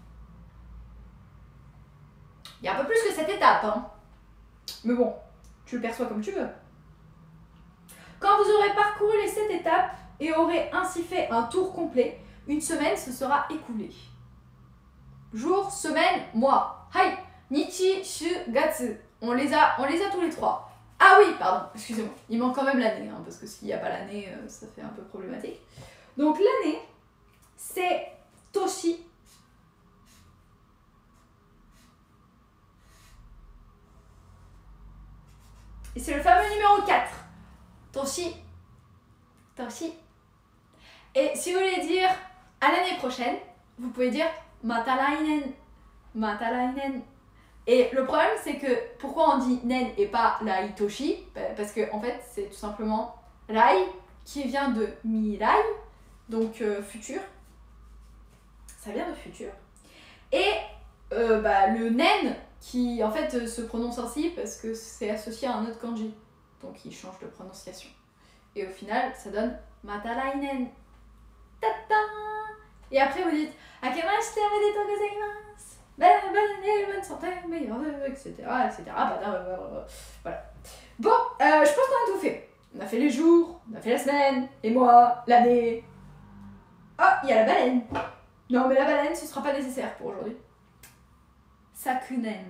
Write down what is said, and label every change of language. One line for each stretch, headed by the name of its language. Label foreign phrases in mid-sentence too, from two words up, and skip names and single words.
French: Il y a un peu plus que 7 étapes, hein. Mais bon, tu le perçois comme tu veux. Quand vous aurez parcouru les 7 étapes et aurez ainsi fait un tour complet, une semaine se sera écoulée. Jour, semaine, mois.
Japanese: はい、日、週、月.
French: On les a tous les trois. Ah oui, pardon, excusez-moi. Il manque quand même l'année, hein, parce que s'il n'y a pas l'année, ça fait un peu problématique. Donc l'année, c'est Toshi. Et c'est le fameux numéro 4.
Japanese: 年。年.
French: Et si vous voulez dire à l'année prochaine, vous pouvez dire
Japanese: また来年. また来年.
French: Et le problème, c'est que pourquoi on dit nen et pas
Japanese: 来年?
French: Parce que en fait, c'est tout simplement rai qui vient de mirai, donc futur. Ça vient de futur. Et le nen qui en fait se prononce ainsi parce que c'est associé à un autre kanji. Donc il change de prononciation. Et au final, ça donne
Japanese: また来年.
French: Tata. Et après vous dites
Japanese: 明けましておめでとうございます.
French: Bonne année, bonne santé, meilleurs vœux, etc. etc. Voilà. Bon, je pense qu'on a tout fait. On a fait les jours, on a fait la semaine, les mois, l'année. Oh, il y a la baleine. Non, mais la baleine, ce sera pas nécessaire pour aujourd'hui. Sakunen.